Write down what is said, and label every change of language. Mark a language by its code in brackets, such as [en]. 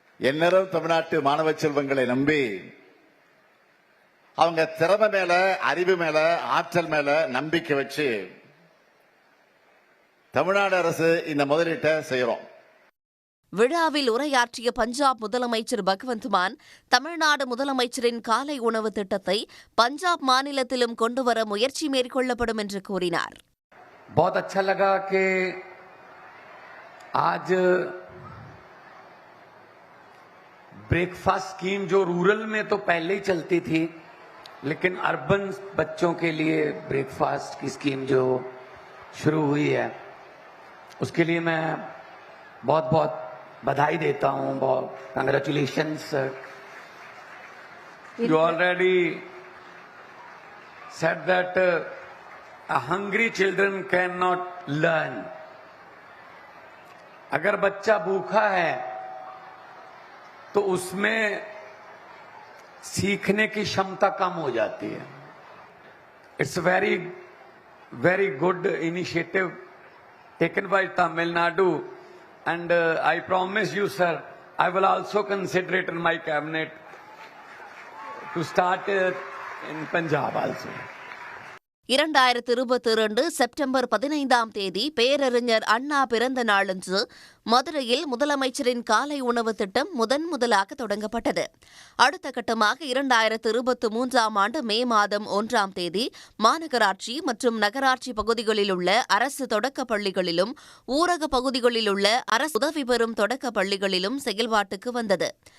[ta] எந்நேரம் தமிழ்நாட்டு மாணவ செல்வங்களை நம்பி அவங்க திறமை மேல, அறிவு மேல, ஆற்றல் மேல நம்பிக்கை வச்சு தமிழ்நாடு அரசு இந்த முதலீட்டை செய்யறோம். விழாவில் உரையாற்றிய பஞ்சாப் முதலமைச்சர் பகவந்த் மான், தமிழ்நாடு முதலமைச்சரின் காலை உணவு திட்டத்தை பஞ்சாப் மாநிலத்திலும் கொண்டுவர முயற்சி மேற்கொள்ளப்படும் என்று கூறினார். [hi] बहुत अच्छा लगा कि आज ब्रेकफास्ट स्कीम जो रूरल में तो पहले ही चलती थी, लेकिन अर्बन बच्चों के लिए ब्रेकफास्ट की स्कीम जो शुरू हुई है, उसके लिए मैं बहुत बहुत बधाई देता हूं. बहुत congratulations sir. [en] You already said that hungry children cannot learn. [hi] अगर बच्चा भूखा है तो उसमें सीखने की क्षमता कम हो जाती है. [en] It's very very good initiative taken by Tamil Nadu. And I promise you, sir, I will also consider it in my cabinet to start in Punjab also. [ta] 2022 September 15ஆம் தேதி பேரறிஞர் அண்ணா பிறந்த நாளன்று மதுரையில் முதலமைச்சரின் காலை உணவு திட்டம் முதலாக தொடங்கப்பட்டது. அடுத்த கட்டமாக 2023ஆம் ஆண்டு மே மாதம் 1ஆம் தேதி மாநகராட்சி மற்றும் நகராட்சி பகுதிகளில் உள்ள அரசு தொடக்கப் பள்ளிகளிலும் ஊரக பகுதிகளில் உள்ள அரசு உதவி பெறும் தொடக்கப் பள்ளிகளிலும் செயல்பாட்டுக்கு வந்தது.